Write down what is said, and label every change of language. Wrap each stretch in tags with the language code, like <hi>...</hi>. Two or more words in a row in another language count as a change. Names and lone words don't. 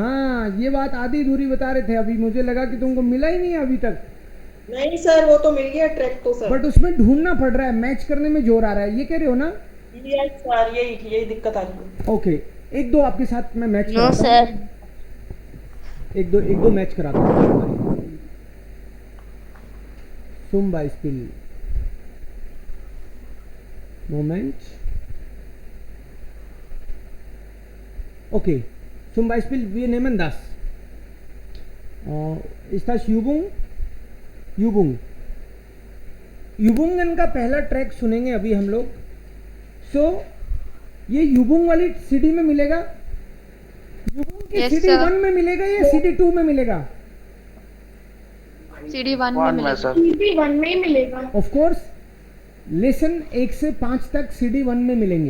<hi>हाँ, ये बात आधी अधूरी बता रहे थे अभी, मुझे लगा कि तुमको मिला ही नहीं है अभी तक। नहीं सर, वो तो मिल गया ट्रैक तो सर। बट उसमें ढूंढना पड़ रहा है, मैच करने में जोर आ रहा है, ये कह रहे हो ना?</hi> <en>yes sir,</en> <hi>यही दिक्कत आ रही है। ओके, एक दो आपके साथ मैं मैच नो कराता सर। हूँ। एक दो मैच कराता हूँ।</hi> <de>zum Beispiel Moment. Okay, zum Beispiel wir nehmen das. Ist das Übung?</de> <hi>Übungen का पहला ट्रैक सुनेंगे अभी हम लोग। सो ये युबुंग वाली CD में मिलेगा? युबुंग के</hi> <en>Yes, CD sir.</en> <hi>1 में मिलेगा या CD 2 में मिलेगा? CD 1 में वन में मिलेगा। सर। CD 1 में ही मिलेगा।</hi> <en>of course</en> <hi>लेसन 1 से 5 तक CD 1 में मिलेंगे।</hi>